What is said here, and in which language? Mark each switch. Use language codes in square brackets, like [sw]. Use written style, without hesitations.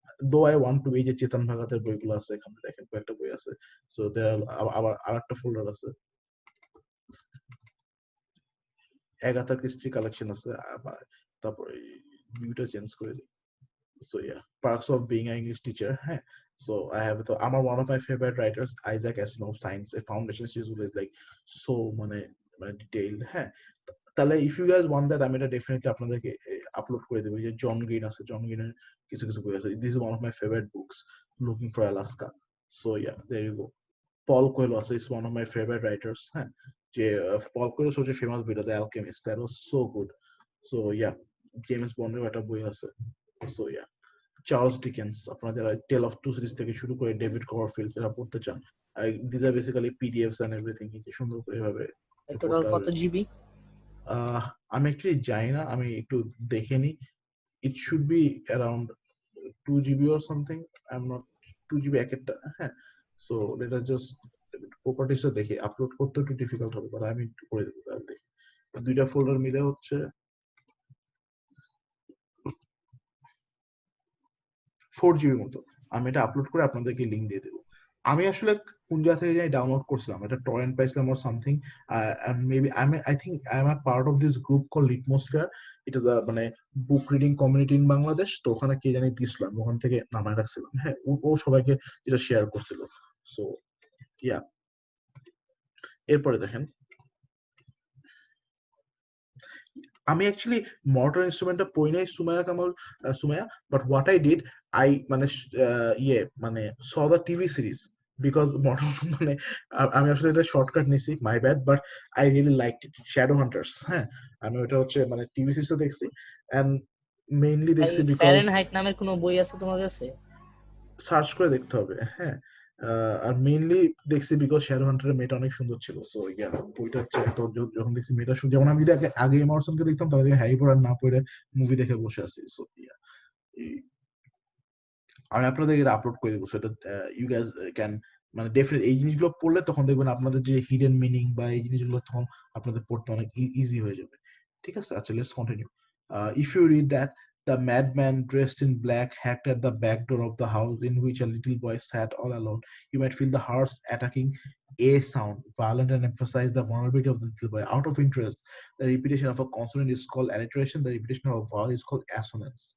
[en] Though I want to, [bn] এই যে চেতন ভাগাতের বইগুলো আছে এখানে দেখেন, কয়েকটা বই আছে। [en] So there are [bn] আবার আরেকটা ফোল্ডার আছে, এগাথা ক্রিস্টি কালেকশন আছে। তারপর ভিউটা চেঞ্জ করে দিই। [en] So yeah, Perks of Being an English Teacher. হ্যাঁ, so I have one of my favorite writers, Isaac Asimov, Science, a Foundation series is like so [bn] মানে [en] detailed. [bn] হ্যাঁ, তাহলে [en] if you guys want that, [bn] আমি এটা definitely আপনাদেরকে upload করে দেবো। যে জন গ্রিন আছে, জন গ্রিনের কিছু কিছু বই আছে। [en] This is one of my favorite books, Looking for Alaska. So yeah, there you go. Paul Coelho [bn] আছে, [en] is one of my favorite writers. [bn] হ্যাঁ, যে পল কোয়েলো সবচেয়ে ফেমাস বইটা the alchemist, [en] that was so good. [bn] So yeah, James বন্ডের একটা বই আছে। So yeah, Charles Dickens, আপনারা যারা টেল অফ টু সিরিজ থেকে শুরু করে ডেভিড কভারফিল্ড যারা পড়তে চান, [en] this are basically PDFs and everything, [bn] কি সুন্দর করে এভাবে টোটাল কত জিবি? আমি অ্যাকচুয়ালি জানি না, আমি একটু দেখে নি। [en] It should be around 2 GB or something. I'm not 2 GB [bn] এক একটা। হ্যাঁ, [en] so let us just [bn] প্রপার্টিসটা দেখে, আপলোড করতে একটু ডিফিকাল্ট হবে, বাট আমি একটু করে দেবো। তাহলে দেখি, দুইটা ফোল্ডার মিলে হচ্ছে 4 GB মতো। আমি এটা আপলোড করে আপনাদেরকে লিংক দিয়ে দেবো। আমি আসলে কোন জায়গা থেকে জানি ডাউনলোড করছিলাম, এটা টরেন্ট পাইছিলাম [en] or something. Maybe I think I am a part of this group called Litmosphere. [bn] It is a মানে book reading community [en] In Bangladesh. [bn] তো ওখানে কে জানি দিছিলাম, ওখান থেকে নামায় রাখছিলাম। হ্যাঁ, ও সবাইকে এটা শেয়ার করছিল। সো ইয়া, এরপরে দেখেন, আমি অ্যাকচুয়ালি মর্টার ইনস্ট্রুমেন্টটা পড়ি নাই Sumaiya, [en] but what I did, [bn] I মানে মানে saw the TV series, because mortar মানে আমি আসলে এটা শর্টকাট নিছি, [en] My bad, but I really like it. [bn] Shadow hunters, হ্যাঁ, আমি ওটা হচ্ছে মানে টিভি সিরিজটা দেখছি, এন্ড মেইনলি দেখছি বিকজ ফারেনহাইট নামের কোনো বই আছে তোমার কাছে? সার্চ করে দেখতে হবে। হ্যাঁ, আর মেইনলি দেখছি বিকজ শ্যাডো হান্টারের মেয়েটা অনেক সুন্দর ছিল। সো ইয়া, বইটা হচ্ছে তো যখন দেখছি মেয়েটা সুন্দর, যেমন আমি যদি আগে এমারসনকে দেখতাম, তাহলে হ্যারি পটার না পড়ে মুভি দেখে বসে আছি। সো ইয়া, আমি আপনাদের এটা আপলোড করে দেবো, [en] সেটা you guys can [bn] মানে ডেফিনেট এই জিনিসগুলো পড়লে তখন দেখবেন আপনাদের যে হিডেন মিনিং বা এই জিনিসগুলো তখন আপনাদের পড়তে অনেক ইজি হয়ে যাবে। ঠিক আছে, আচ্ছা, let's continue. [en] If you read that the madman dressed in black hacked at the back door of the house in which a little boy sat all alone, you might feel the hearts attacking a sound, violent and emphasize the vulnerability of the little boy. Out of interest, the repetition of a consonant is called alliteration, the repetition of a vowel is called assonance.